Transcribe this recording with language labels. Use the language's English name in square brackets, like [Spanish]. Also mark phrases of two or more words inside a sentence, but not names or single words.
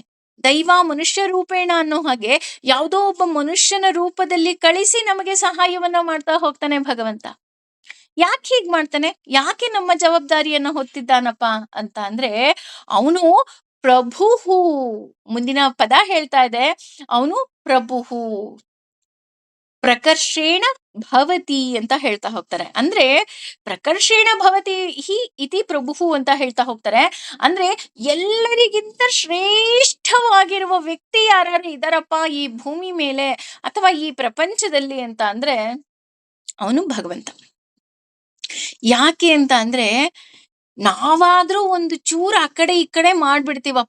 [Sanskrit] ದೈವ ಮನುಷ್ಯ ರೂಪೇಣ [Kannada] ಅನ್ನೋ ಹಾಗೆ ಯಾವುದೋ ಒಬ್ಬ ಮನುಷ್ಯನ ರೂಪದಲ್ಲಿ ಕಳಿಸಿ ನಮಗೆ ಸಹಾಯವನ್ನ ಮಾಡ್ತಾ ಹೋಗ್ತಾನೆ ಭಗವಂತ. ಯಾಕೆ ಹೀಗ್ ಮಾಡ್ತಾನೆ? ಯಾಕೆ ನಮ್ಮ ಜವಾಬ್ದಾರಿಯನ್ನ ಹೊತ್ತಿದ್ದಾನಪ್ಪ ಅಂತ ಅಂದ್ರೆ ಅವನು ಪ್ರಭುಹು. ಮುಂದಿನ ಪದ ಹೇಳ್ತಾ ಇದೆ, ಅವನು [Sanskrit] ಪ್ರಭುಹು ಪ್ರಕರ್ಷೇಣ ಭವತಿ [Kannada] ಅಂತ ಹೇಳ್ತಾ ಹೋಗ್ತಾರೆ. ಅಂದ್ರೆ [Sanskrit] ಪ್ರಕರ್ಷೇಣ ಭವತಿ ಹಿ ಇತಿ ಪ್ರಭುಹು [Kannada] ಅಂತ ಹೇಳ್ತಾ ಹೋಗ್ತಾರೆ. ಅಂದ್ರೆ ಎಲ್ಲರಿಗಿಂತ ಶ್ರೇಷ್ಠವಾಗಿರುವ ವ್ಯಕ್ತಿ ಯಾರು ಇದಾರಪ್ಪ ಈ ಭೂಮಿ ಮೇಲೆ ಅಥವಾ ಈ ಪ್ರಪಂಚದಲ್ಲಿ ಅಂತ ಅಂದ್ರೆ ಅವನು ಭಗವಂತ. ಯಾಕೆ ಅಂತ ಅಂದ್ರೆ ನಾವಾದ್ರೂ ಒಂದು ಚೂರು ಆ ಕಡೆ ಈ ಕಡೆ ಮಾಡ್ಬಿಡ್ತೀವಪ್ಪ.